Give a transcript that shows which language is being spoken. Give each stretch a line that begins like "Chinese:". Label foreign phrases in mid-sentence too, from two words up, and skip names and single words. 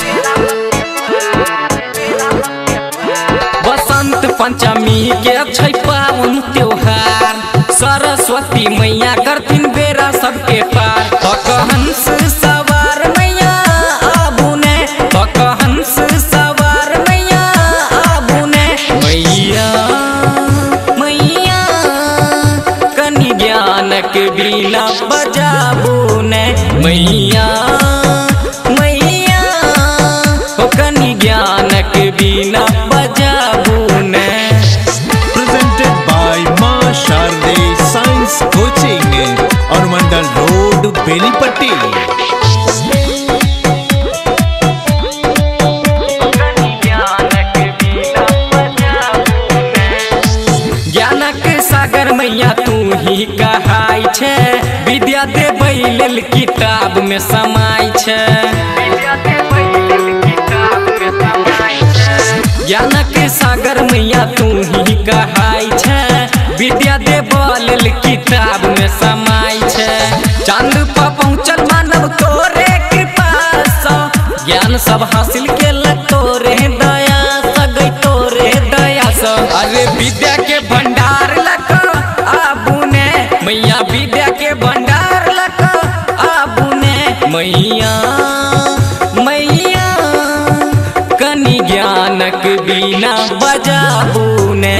Maithili: बसंत पंचमी के छै पावन त्योहार, सरस्वती मैया करथिन बेरा सबके पार। हंस सवार मैया आबू ने, हंस सवार मैया आबू ने। मैया मैया कनि ज्ञानक बीना बजाबू ने। मैया मैया हो कनि ज्ञानक बीना बजाबू ने।
English: Presented by Ma Sharde Science Coaching और मंडल रोड बेलीपट्टी।
Maithili: ज्ञानक सागर मैया तू ही कहाई छे, विद्या देबै लेल किताब में समाई छे। ज्ञानक सागर मैया तू ही कहाई छे, विद्या देबै लेल किताब में समाई छे। चांद पर पहुँचल मानव तोरे कृपा सँ, ज्ञान सब हासिल केलक तोरे दया सँ, गई तोरे दया सँ। अरे विद्या के भंडार लक आबू ने, मैया विद्या के भंडार लक आबू ने। मैया मैया कनि ज्ञानक बीना बजाबू ने।